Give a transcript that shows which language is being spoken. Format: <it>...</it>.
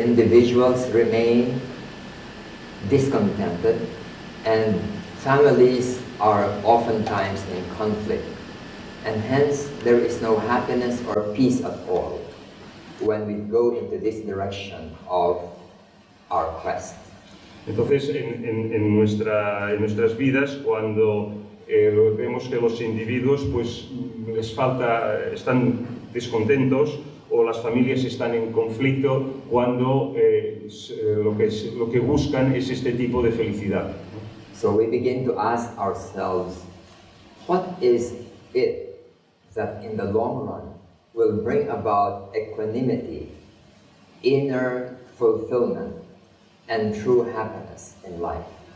<en>Individuals remain discontented and families are oftentimes in conflict, and hence there is no happiness or peace at all when we go into this direction of our quest.</en> <es>Entonces, en nuestras vidas, cuando vemos que los individuos pues les falta, están descontentos o las familias están en conflicto, cuando lo que buscan es este tipo de felicidad.</es> <en>So we begin to ask ourselves, what is it that in the long run will bring about equanimity, inner fulfillment, and true happiness in life?</en>